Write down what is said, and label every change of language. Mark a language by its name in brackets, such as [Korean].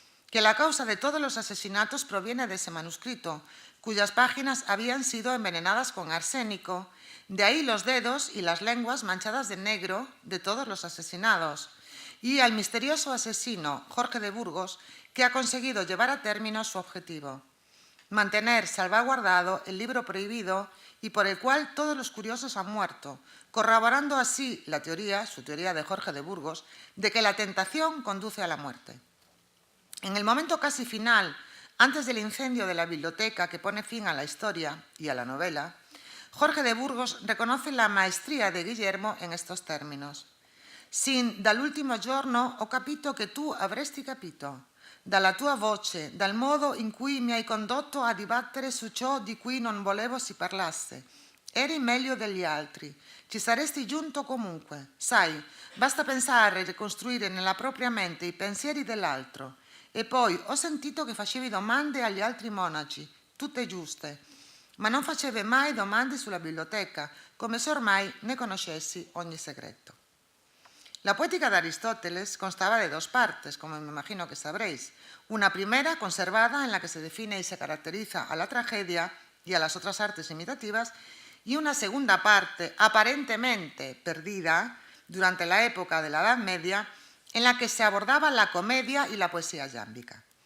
[Spanish] que la causa de todos los asesinatos proviene de ese manuscrito, cuyas páginas habían sido envenenadas con arsénico, de ahí los dedos y las lenguas manchadas de negro de todos los asesinados, y al misterioso asesino Jorge de Burgos, que ha conseguido llevar a término su objetivo: mantener salvaguardado el libro prohibido y por el cual todos los curiosos han muerto, corroborando así la teoría, su teoría de Jorge de Burgos, de que la tentación conduce a la muerte. En el momento casi final, antes del incendio de la biblioteca que pone fin a la historia y a la novela, Jorge de Burgos reconoce la maestría de Guillermo en estos términos: [Italian] «Sin dall'ultimo giorno ho capito che tu avresti capito, dalla tua voce, dal modo in cui mi hai condotto a dibattere su ciò di cui non volevo si parlasse. Eri meglio degli altri, ci saresti giunto comunque. Sai, basta pensare e ricostruire nella propria mente i pensieri dell'altro. E poi ho sentito che facevi domande agli altri monaci, tutte giuste, ma non facevi mai domande sulla biblioteca, come se ormai ne conoscessi ogni segreto». [Spanish] La Poética de Aristóteles constaba de dos partes, como me imagino que sabréis. Una primera, conservada, en la que se define y se caracteriza a la tragedia y a las otras artes imitativas, y una segunda parte, aparentemente perdida durante la época de la Edad Media, en la que se abordaba la comedia y la poesía yámbica.